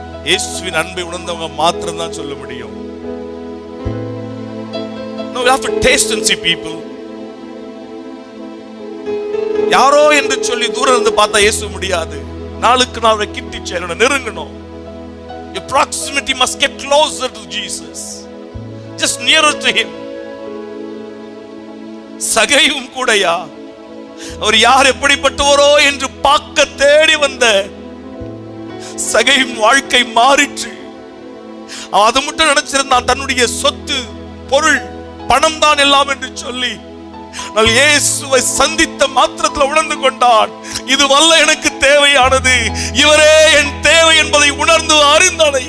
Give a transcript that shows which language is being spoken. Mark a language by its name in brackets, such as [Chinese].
[Tamil] இயேசுவின் அன்பை உணர்ந்தவங்க மாத்திரம் தான் சொல்ல முடியும். [English] No, we have to taste and see people. [Tamil] யாரோ என்று சொல்லி தூரம் இருந்து பார்த்தா இயேசு முடியாது. நாளுக்கு நாள் கிட்டி சேரணும், நெருங்கணும். [English] Your proximity must get closer to Jesus, just nearer to him. [Tamil] சகையும் கூடயா அவர் யார் எப்படிப்பட்டவரோ என்று பார்க்க தேடி வந்த சகையும் வாழ்க்கை மாறிற்று. அது மட்டும் நினைச்சிருந்தான் தன்னுடைய சொத்து, பொருள், பணம் தான் எல்லாம் என்று சொல்லி இயேசுவை சந்தித்த மாத்திரத்தில் உணர்ந்து கொண்டான், இது வல்ல எனக்கு தேவையானது, இவரே என் தேவை என்பதை உணர்ந்து அறிந்தான்.